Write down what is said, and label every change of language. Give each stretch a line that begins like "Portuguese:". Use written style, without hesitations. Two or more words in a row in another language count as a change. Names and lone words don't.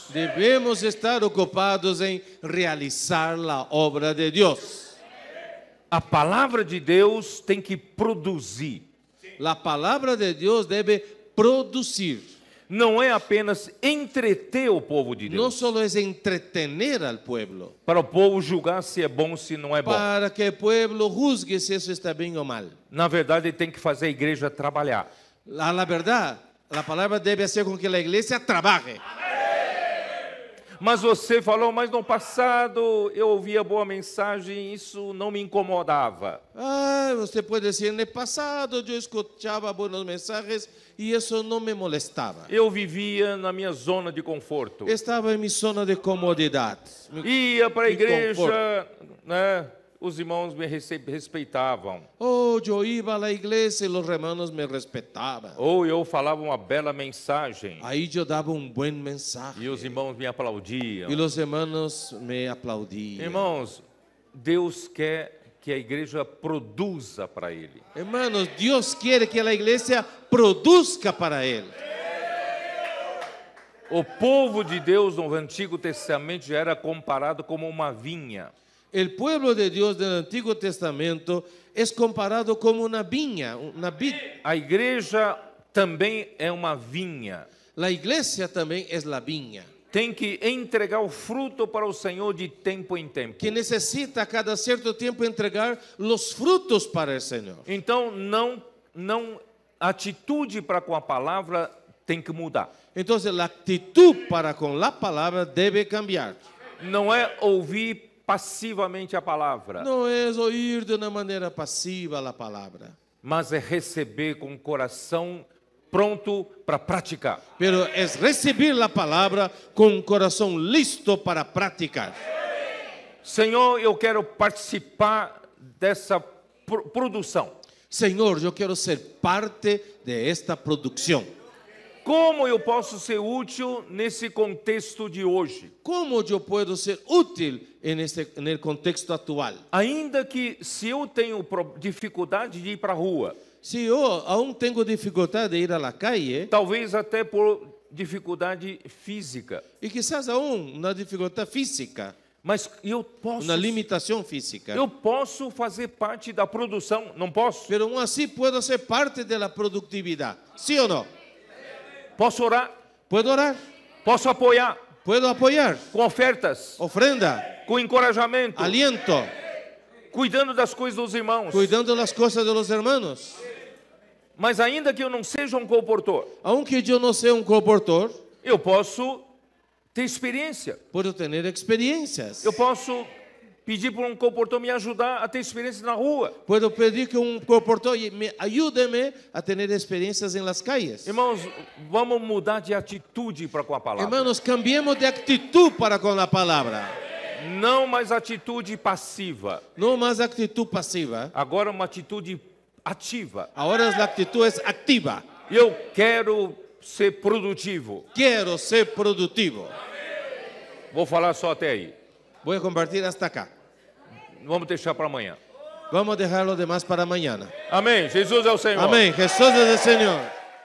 Portuguese: Devemos estar ocupados em realizar a obra de Deus. A palavra de Deus tem que produzir. A palavra de Deus deve produzir. Não é apenas entreter o povo de Não Deus. só é
Spanish: entretener al pueblo,
Portuguese: Para o povo julgar se é bom ou se não é bom. para que o
Spanish: pueblo juzgue
Portuguese: se isso está bem ou mal. Na verdade, ele tem que fazer a igreja trabalhar.
Spanish: La verdad, la palabra debe hacer con que
Portuguese: a igreja
Spanish: trabaje.
Portuguese: Mas você falou, mas no passado eu ouvia boa mensagem, isso não me incomodava. Você pode dizer, no passado eu escutava
Spanish: buenos mensajes
Portuguese: e isso não me molestava. Eu vivia na minha zona de conforto. Estava em minha zona de comodidade. Ia para a Me igreja, né, os irmãos me respeitavam.
Spanish: Oh, yo iba a la iglesia y los hermanos me respetaban.
Portuguese: Ou eu falava uma bela mensagem
Spanish: Ahí yo daba un buen mensaje.
Portuguese: e os irmãos me aplaudiam.
Spanish: Y los hermanos me aplaudían.
Portuguese: Irmãos, Deus quer que a igreja produza para Ele.
Spanish: Hermanos, Dios quiere que la iglesia produzca para Él.
Portuguese: O povo de Deus no Antigo Testamento já era comparado como uma vinha.
Spanish: El pueblo de Dios del Antiguo Testamento es comparado como una viña, una vid.
Portuguese: A igreja também é uma vinha.
Spanish: La iglesia también es la viña,
Portuguese: Tem que entregar o fruto para o Senhor de tempo em tempo.
Spanish: que necesita cada cierto tiempo entregar los frutos para el Señor.
Portuguese: Então, a atitude para com a palavra tem que mudar.
Spanish: Entonces la actitud para con la palabra debe cambiar.
Portuguese: Não é ouvir passivamente a palavra,
Spanish: No es oír de una manera pasiva la palabra,
Portuguese: mas é receber com o coração pronto para praticar.
Spanish: pero es recibir la palabra con un corazón listo para practicar.
Portuguese: Senhor, eu quero participar dessa produção.
Spanish: Señor, yo quiero ser parte de esta producción.
Portuguese: Como eu posso ser útil nesse contexto de hoje?
Spanish: ¿Cómo yo puedo ser útil en el contexto actual?
Portuguese: Ainda que se eu tenho dificuldade de ir para a rua,
Spanish: Si yo aún tengo dificultad de ir a la calle,
Portuguese: talvez até por dificuldade física,
Spanish: y quizás aún una dificultad física,
Portuguese: mas eu posso,
Spanish: una limitación física,
Portuguese: eu posso fazer parte da produção, não posso?
Spanish: pero aún así puedo ser parte de la productividad. ¿Sí o no?
Portuguese: Posso orar,
Spanish: Puedo orar,
Portuguese: posso apoiar
Spanish: puedo apoyar,
Portuguese: com ofertas,
Spanish: ofrenda,
Portuguese: com encorajamento,
Spanish: aliento,
Portuguese: cuidando das coisas dos irmãos.
Spanish: cuidando las cosas de los hermanos.
Portuguese: Mas ainda que eu não seja um comportor,
Spanish: Aunque yo no sea un coportor,
Portuguese: eu posso ter experiência.
Spanish: puedo tener experiencias.
Portuguese: Eu posso pedir para um comportor me ajudar a ter experiência na rua.
Spanish: Puedo pedir que un coportor me ayúdeme a tener experiencias en las calles.
Portuguese: Irmãos, vamos mudar de atitude para com a palavra.
Spanish: Hermanos, cambiemos de actitud para con la palabra.
Portuguese: Não mais atitude passiva.
Spanish: No más actitud pasiva.
Portuguese: Agora uma atitude ativa.
Spanish: Ahora la actitud es activa.
Portuguese: Eu quero ser produtivo.
Spanish: Quiero ser productivo.
Portuguese: Vou falar só até aí.
Spanish: Voy a compartir hasta acá.
Portuguese: Vamos deixar para amanhã.
Spanish: Vamos a dejar lo demás para mañana.
Portuguese: Amém. Jesus é o Senhor.
Spanish: Amén. Jesús es el Señor.